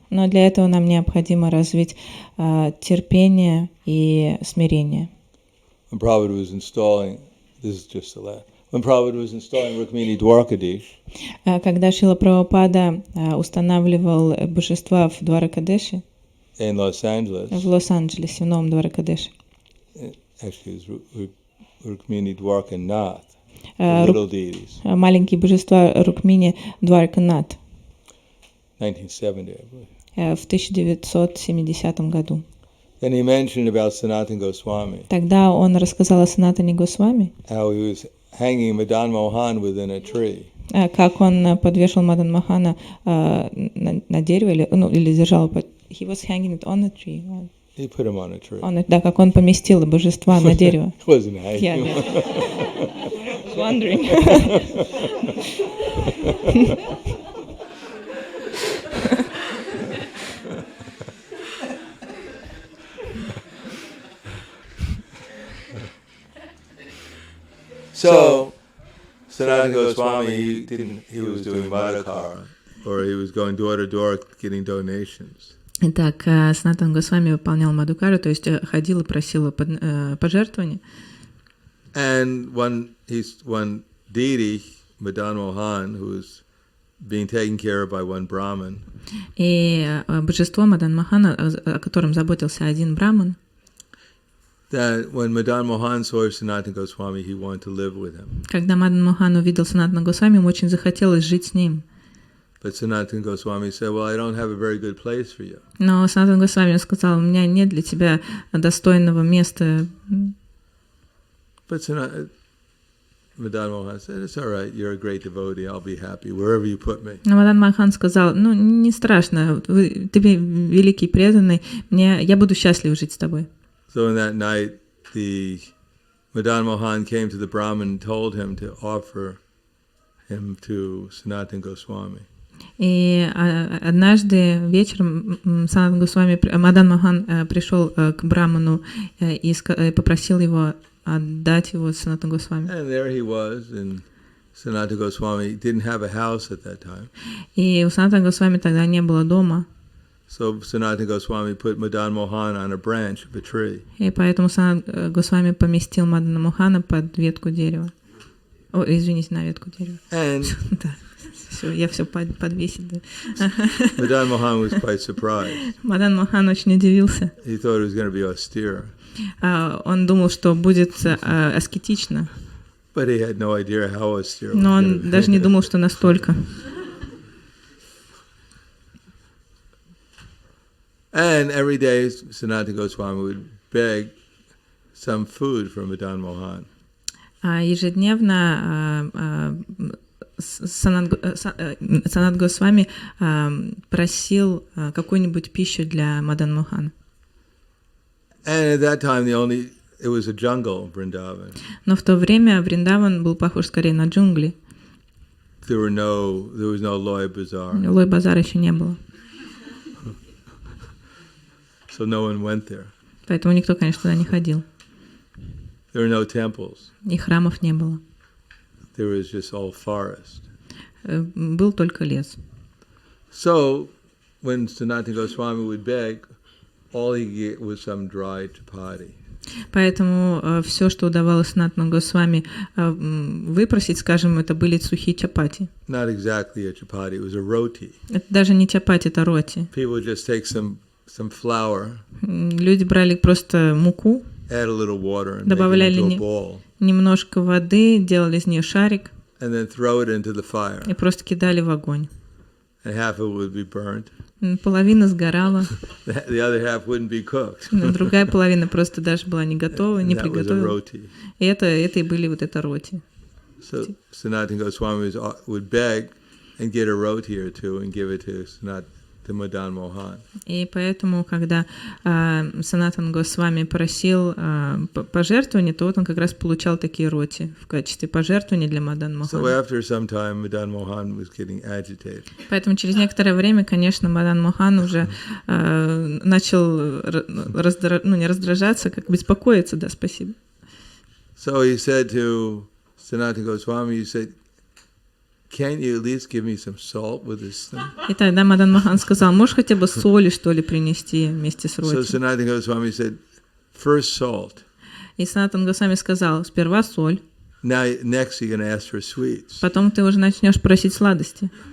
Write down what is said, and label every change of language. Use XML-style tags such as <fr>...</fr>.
<ru>Но для этого нам необходимо развить терпение и смирение.</ru> <en>When Prabhupada was installing, this is just the last. When Prabhupada was installing Rukmini Dwarkadish,</en> <ru>когда Шрила Прабхупада устанавливал божества в Дваракадеше,</ru> <en>in Los Angeles,</en> <ru>в Лос-Анджелесе, в Новом Дваракадеше,</ru> <en>actually it was Rukmini Dwarkanath, the little deities.</en> <ru>Маленькие божества Рукмини Двараканат</ru> <en>1970, I believe.</en> <ru>В 1970 году.</ru> <en>Then he mentioned about Sanatana Goswami.</en> <ru>Тогда он рассказал о Санатане Госвами,</ru> <en>How he was hanging Madan Mohan within a tree.</en> <ru>Как он подвешал Мадан Мохана на дереве, или держал.</ru> <en>He was hanging it on a tree. He put him on a tree.</en> <ru>Да, как он поместил божества на дерево.</ru> <en>Wasn't hanging. Yeah. Wondering. So, Sanatana Goswami, he was doing Madhakara, or he was going door to door getting donations.</en> <ru>Итак, Санатана Госвами выполнял Мадхукару, то есть ходил и просил пожертвования.</ru> <en>And one deity, Madan Mohan, who was being taken care of by one Brahmin.</en> <ru>И божество Мадан Мохана, о котором заботился один браман,</ru> <en>that when Madan Mohan saw Sanatana Goswami, he wanted to live with him.</en> <ru>Когда Мадан Мохан увидел Санатана Госвами, ему очень захотелось жить с ним.</ru> <en>But Sanatana Goswami said, "Well, I don't have a very good place for you."</en> <ru>Но Санатана Госвами сказал: у меня нет для тебя достойного места.</ru> <en>But Madan Mohan said, "It's all right. You're a great devotee. I'll be happy wherever you put me."</en> <ru>Но Мадан Мохан сказал: ну, не страшно, ты великий преданный, я буду счастлив жить с тобой.</ru> <en>So in that night, the Madan Mohan came to the Brahmin and told him to offer him to Sanatana Goswami.</en> <ru>И однажды вечером Санатана Госвами, Мадан Мохан пришел к браману и попросил его отдать его Санатана Госвами.</ru> <en>And there he was, and Sanatana Goswami didn't have a house at that time.</en> <ru>И у Санатана Госвами тогда не было дома.</ru> <en>So Sanatana Goswami put Madan Mohan on a branch of a tree.</en> <ru>И поэтому Санатана Госвами поместил Мадана Мохана под ветку дерева. О, извините, на ветку дерева.</ru> <en>And</en> <ru>Да. Всё, я все подвесить. Да.</ru> <en>Madan Mohan was quite surprised.</en> <ru>Мадан Мохан очень удивился.</ru> <en>He thought it was going to be austere,</en> <ru>Он думал, что будет аскетично,</ru> <en>but he had no idea how austere it was</en> <ru>но</ru> <en>going to</en> <ru>он</ru> <en>be.</en> <ru>даже не думал, что настолько.</ru> <en>And every day Sanatana Goswami would beg some food from Madan Mohan.</en> <ru>Ежедневно Санат Госвами просил какую-нибудь пищу для Мадан Мохана.</ru> <en>And at that time it was a jungle, Vrindavan.</en> <ru>Но в то время Вриндаван был похож скорее на джунгли.</ru> <en>There was no Loy Bazaar.</en> <ru>Лой базара еще не было.</ru> <en>So no one went there.</en> <ru>Поэтому никто, конечно, туда не ходил.</ru> <en>There were no temples.</en> <ru>И храмов не было.</ru> <en>There was just all forest.</en> <ru>Был только лес.</ru> <en>So when Sanatana Goswami would beg, all he get was some dry chapati.</en> <ru>Поэтому все, что удавалось Санатану Госвами выпросить, скажем, это были сухие чапати.</ru> <en>Not exactly a chapati, it was a roti.</en> <ru>Это даже не чапати, это роти.</ru> <en>People would just take some flour,</en> <ru>Люди брали просто муку,</ru> <en>add a little water and</en> <ru>добавляли</ru> <en>make it into a ball,</en> <ru>немножко воды, делали из нее шарик</ru> <en>and then throw it into the fire.</en> <ru>и просто кидали в огонь.</ru> <en>And half of it would be burnt.</en> <ru>Половина сгорала,</ru> <en>The other half wouldn't be cooked.</en> <ru>другая половина просто даже была не готова, не</ru> <en>And that was a</en> <ru>приготовила.</ru> <en>roti.</en> <ru>И это и были вот это роти.</ru> <en>So Sanatana Goswami would beg and get a roti or two and give it to Madan Mohan.</en> <ru>И поэтому, когда Санатан Госвами просил пожертвования, то вот он как раз получал такие роти в качестве пожертвования для Мадан</ru> <en>So</en> <ru>Мохана.</ru> <en>after some time, Madan Mohan was getting agitated.</en> <ru>Поэтому через некоторое время, конечно, Мадан Мохан уже начал не раздражаться, как беспокоиться, да, спасибо.</ru> <en>So he said to Sanatana Goswami, he said, "Can't you at least give me some salt with this thing?"</en> <ru>И тогда Мадан Мохан сказал, можешь хотя бы соли, что ли, принести вместе с</ru> <en>So</en> <ru>роти?</ru> <en>Sanatana Goswami said, "First salt.</en> <ru>И Санатан Госвами сказал, сперва соль,</ru> <en>Next you're going to ask for sweets."</en> <ru>потом ты уже начнешь просить сладости.</ru>